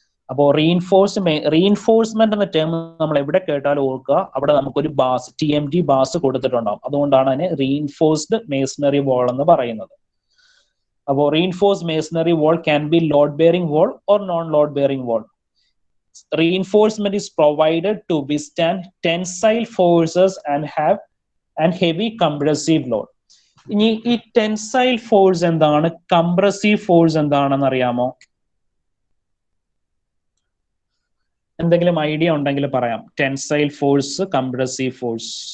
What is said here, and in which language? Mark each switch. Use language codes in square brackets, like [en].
[ml] അപ്പോൾ റീഇൻഫോഴ്സ്മെന്റ് എന്ന ടേം നമ്മൾ എവിടെ കേട്ടാലും ഓർക്കുക, അവിടെ നമുക്കൊരു ബാസ് TMT ബാസ് കൊടുത്തിട്ടുണ്ടാവും. അതുകൊണ്ടാണ് അതിനെ റീഇൻഫോഴ്സ്ഡ് മേസണറി വാൾ എന്ന് പറയുന്നത്. [en] അപ്പോൾ reinforced masonry wall can be load bearing wall or non load bearing wall. Reinforcement is provided to withstand tensile forces and heavy compressive load. [ml] ഇനി ഈ ടെൻസൈൽ ഫോഴ്സ് എന്താണ്, compressive force എന്താണെന്ന് അറിയാമോ? എന്തെങ്കിലും ഐഡിയ ഉണ്ടെങ്കിൽ പറയാം. Tensile force, compressive force.